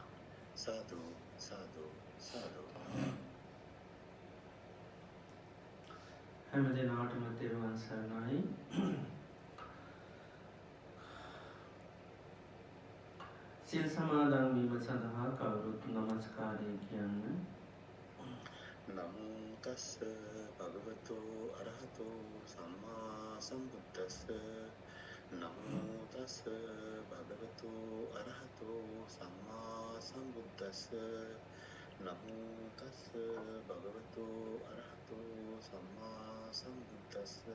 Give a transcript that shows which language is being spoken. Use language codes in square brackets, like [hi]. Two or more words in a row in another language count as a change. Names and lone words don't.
[si] සාදු සාදු සාදු. හැම දිනාටම තෙරුවන් සරණයි. සිල් සමාදන් වීම සඳහා කවුරුත් නමස්කාරය කියන්න. [pi] නමෝ තස්ස භගවතෝ අරහතෝ සම්මා සම්බුද්දස්ස. නමෝ තස්ස භගවතෝ අරහතෝ සම්මා සම්බුද්දස්ස. නමෝ තස්ස භගවතෝ අරහතෝ සම්මා සම්බුද්දස්ස.